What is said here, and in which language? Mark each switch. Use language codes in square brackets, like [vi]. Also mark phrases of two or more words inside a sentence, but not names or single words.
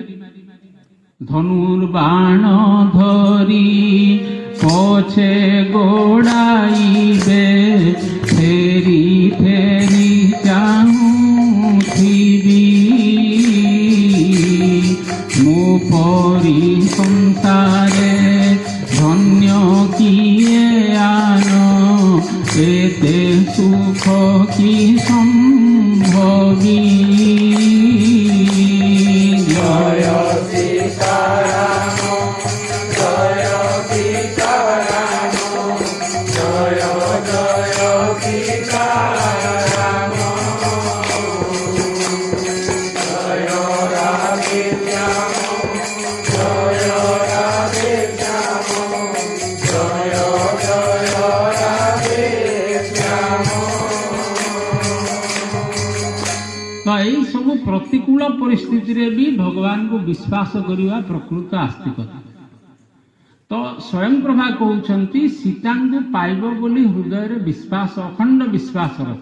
[or] ଧନୁର୍ବାଣ ଧରି ପଛେ ଗୋଡ଼ାଇବେ, ଫେରି ଫେରି ଚାହୁଁଥିବି, ମୋ ପରି ସଂସାରେ ଧନ୍ୟ କିଏ ଆନ, ଏତେ ସୁଖ କି ସମ୍ଭବୀ। [bn] জয় সীতারাম, জয় সীতারাম, জয় জয় সীতারাম, জয় রাধে শ্যাম, জয় রাধে শ্যাম, জয় জয় রাধে শ্যাম। [or] ତ ଏଇ ସବୁ ପ୍ରତିକୂଳ ପରିସ୍ଥିତିରେ ବି ଭଗବାନଙ୍କୁ ବିଶ୍ୱାସ କରିବା ପ୍ରକୃତ ଆସ୍ତିକତା। ତ ସ୍ୱୟଂ ପ୍ରଭା କହୁଛନ୍ତି, ସୀତାଙ୍କୁ ପାଇବ ବୋଲି ହୃଦୟରେ ବିଶ୍ୱାସ, ଅଖଣ୍ଡ ବିଶ୍ୱାସ ରଖ।